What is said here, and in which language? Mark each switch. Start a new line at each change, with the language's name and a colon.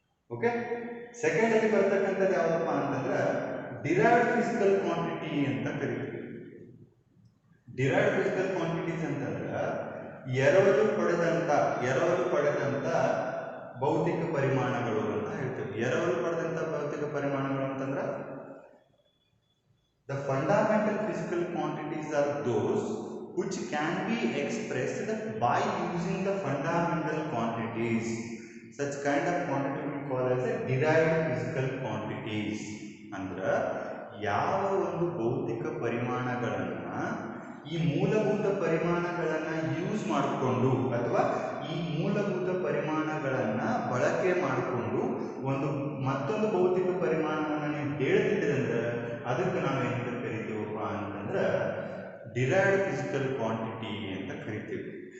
Kannada: Okay, second ಅಲ್ಲಿ ಬರ್ತಕ್ಕಂಥದ್ದು ಯಾವುದಪ್ಪ ಅಂತಂದ್ರೆ ಡಿರೈವ್ಡ್ ಫಿಸಿಕಲ್ ಕ್ವಾಂಟಿಟಿ ಅಂತ ಕರಿತೀವಿ. ಡಿರೈವ್ಡ್ ಫಿಸಿಕಲ್ ಕ್ವಾಂಟಿಟೀಸ್ ಅಂತಂದ್ರೆ ಎರವಲು ಪಡೆದಂತ ಭೌತಿಕ ಪರಿಮಾಣಗಳು ಅಂತ ಹೇಳ್ತೀವಿ. ಎರವಲು ಪಡೆದಂತ ಭೌತಿಕ ಪರಿಮಾಣಗಳು ಅಂತಂದ್ರೆ
English: the fundamental physical quantities are those which can be expressed by using the fundamental quantities. Such kind of quantity we call as a derived physical quantities.
Kannada: ಅಂದ್ರೆ ಯಾವ ಒಂದು ಭೌತಿಕ ಪರಿಮಾಣಗಳನ್ನ ಈ ಮೂಲಭೂತ ಪರಿಮಾಣಗಳನ್ನ ಯೂಸ್ ಮಾಡಿಕೊಂಡು ಅಥವಾ ಈ ಮೂಲಭೂತ ಪರಿಮಾಣಗಳನ್ನ ಬಳಕೆ ಮಾಡಿಕೊಂಡು ಒಂದು ಮತ್ತೊಂದು ಭೌತಿಕ ಪರಿಮಾಣವನ್ನು ನೀವು ಹೇಳ್ತಿದ್ದೀರಂದ್ರೆ ಅದಕ್ಕೆ ನಾವೇನು ಕರಿತೀವಪ್ಪ ಅಂತಂದ್ರೆ ಡಿರೈವ್ಡ್ ಫಿಸಿಕಲ್ ಕ್ವಾಂಟಿಟಿ ಅಂತ ಕರಿತೀವಿ.